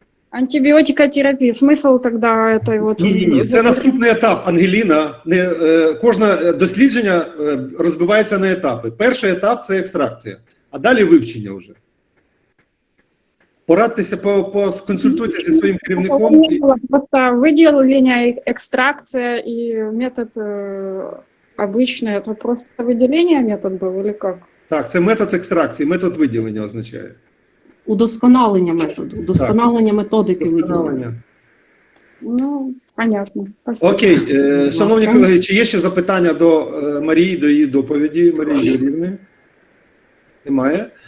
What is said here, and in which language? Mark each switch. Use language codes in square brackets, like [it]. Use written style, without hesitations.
[uk] Антибіотикотерапія. Смисл тоді Ні. Це наступний етап, Ангеліна. Кожне дослідження розбивається на етапи. Перший етап – це екстракція, а далі вивчення вже. Порадьтеся, сконсультуйтеся зі своїм керівником. [ru] Просто выделение, экстракция и метод обычный, это просто выделение метод был или как? [uk] Так, це метод екстракції, метод виділення означає. Удосконалення методу, удосконалення методики виділення. Досконалення. [ru] Ну, понятно. Спасибо. [uk] Окей, шановні колеги, чи є ще запитання до Марії, до її доповіді? Марії Юріївни? Немає.